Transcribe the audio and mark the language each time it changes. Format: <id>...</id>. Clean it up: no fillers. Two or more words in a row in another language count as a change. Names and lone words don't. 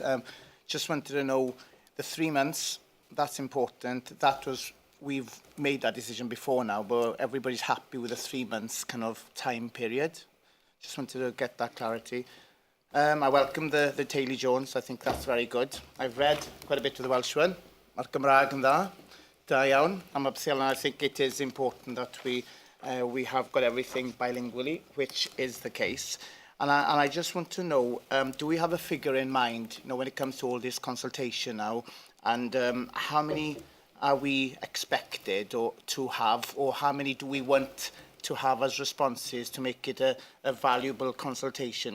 <en>Just wanted to know the 3 months, that's important. We've made that decision before now, but everybody's happy with the 3 months kind of time period. Just wanted to get that clarity. I welcome the Taylor Jones. I think that's very good. I've read quite a bit of the Welsh one.</en> <cy>Mae'r Gymraeg yn dda. Da iawn.</cy> <en>I think it is important that we have got everything bilingually, which is the case. And I just want to know, do we have a figure in mind, when it comes to all this consultation now, and how many are we expected to have, or how many do we want to have as responses to make it a valuable consultation?</en>